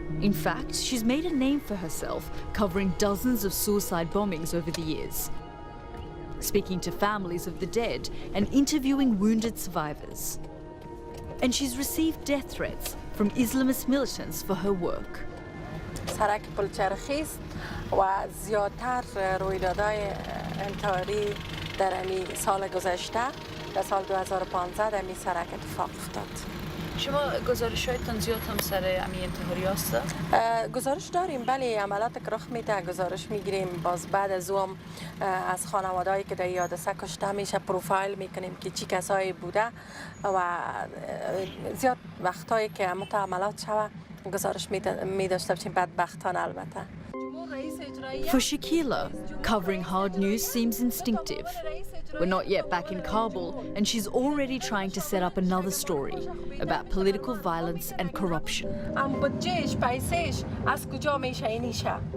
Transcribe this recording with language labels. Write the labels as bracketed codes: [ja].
[en] In fact, she's made a name for herself, covering dozens of suicide bombings over the years, speaking to families of the dead and interviewing wounded survivors. And she's received death threats from Islamist militants for her work. [fa] سرک پلچرخی است و زیادتر رویدادهای انتحاری در امی سال گذشته در سال 2015 در امی سرک اتفاق افتاد. شما گزارش‌هایتان زیاد هم سر امی انتحاری هست؟ گزارش داریم بله عملات که رخ میده گزارش میگیریم باز بعد از اون از خانوادهایی که در حادثه کشته میشه پروفایل میکنیم که چی کسایی بوده و زیاد وقتایی که عملات شوه گزارش می‌داشته باشیم بدبختانه البته. [en] For Shakila, covering hard news seems instinctive. We're not yet back in Kabul and she's already trying to set up another story about political violence and corruption. [fa] بودجهش پیسش از کجا میشه اینیشه؟